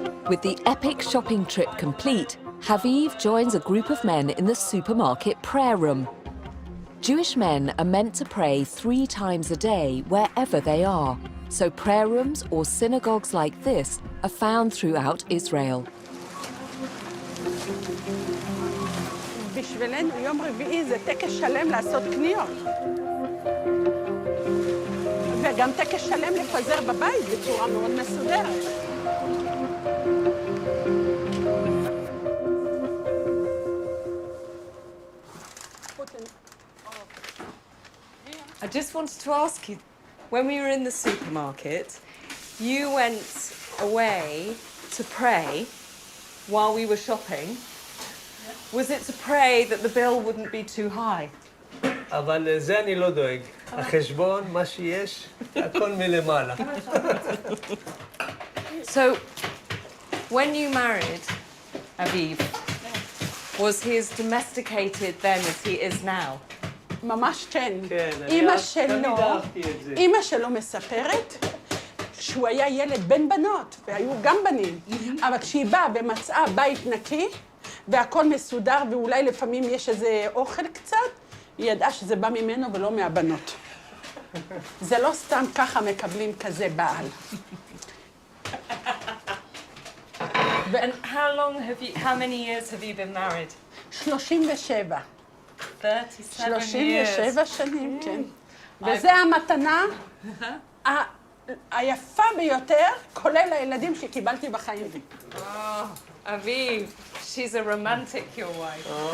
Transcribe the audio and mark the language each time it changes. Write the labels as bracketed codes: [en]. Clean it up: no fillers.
[en] With the epic shopping trip complete, Haviv joins a group of men in the supermarket prayer room. Jewish men are meant to pray 3 times a day wherever they are, so prayer rooms or synagogues like this are found throughout Israel. [he] בשבילנו יום רביעי זה טקס שלם לעשות קניות. וגם טקס שלם לפזר בבית בצורה מאוד מסודרת. [en] I just wanted to ask you, when we were in the supermarket, you went away to pray while we were shopping. Was it to pray that the bill wouldn't be too high? [he] אבל לזה אני לא דואג. החשבון, מה שיש, הכל מלמעלה. [en] So, when you married Aviv, was he as domesticated then as he is now? [he] ממש כן. כן, תמיד אהבתי את זה. אמא שלו מספרת שהוא היה ילד בן בנות, והיו גם בנים. אבל כשהיא באה ומצאה בית נקי, והכל מסודר, ואולי לפעמים יש איזה אוכל קצת, היא ידעה שזה בא ממנו ולא מהבנות. זה לא סתם ככה מקבלים כזה בעל. [en] And how many years have you been married? 37. 37 [he] 37 שנים, כן. וזה המתנה היפה ביותר, כולל הילדים שקיבלתי בחיים. [en] Oh, Aviv, she's a romantic, your wife.